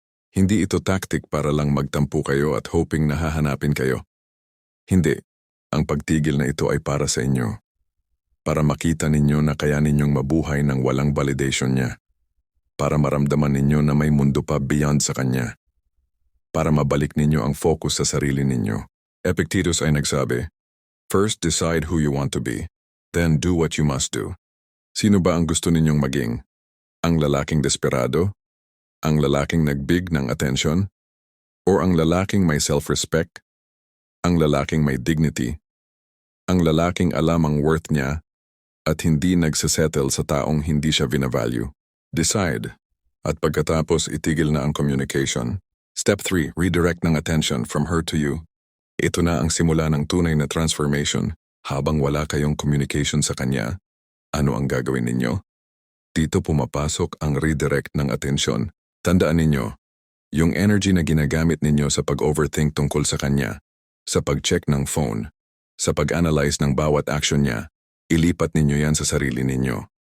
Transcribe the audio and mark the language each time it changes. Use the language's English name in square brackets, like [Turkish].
[Filipino] Hindi ito tactic para lang magtampo kayo at hoping na hahanapin kayo. Hindi. Ang pagtigil na ito ay para sa inyo. Para makita ninyo na kaya ninyong mabuhay ng walang validation niya. Para maramdaman ninyo na may mundo pa beyond sa kanya. Para mabalik ninyo ang focus sa sarili ninyo. [English] Epictetus [Filipino] ay nagsabi, [English] "First decide who you want to be, then do what you must do." [Filipino] Sino ba ang gusto ninyong maging? Ang lalaking desperado? Ang lalaking nagbig ng attention? O ang lalaking may self-respect? Ang lalaking may dignity? Ang lalaking alam ang worth niya at hindi nagsasettle sa taong hindi siya vinavalue? Decide. At pagkatapos itigil na ang communication. [English] Step 3. Redirect ng attention from her to you. [Filipino] Ito na ang simula ng tunay na transformation. Habang wala kayong communication sa kanya, ano ang gagawin ninyo? Dito pumapasok ang redirect ng atensyon. Tandaan ninyo, yung energy na ginagamit ninyo sa pag-overthink tungkol sa kanya, sa pag-check ng phone, sa pag-analyze ng bawat action niya, ilipat ninyo yan sa sarili ninyo.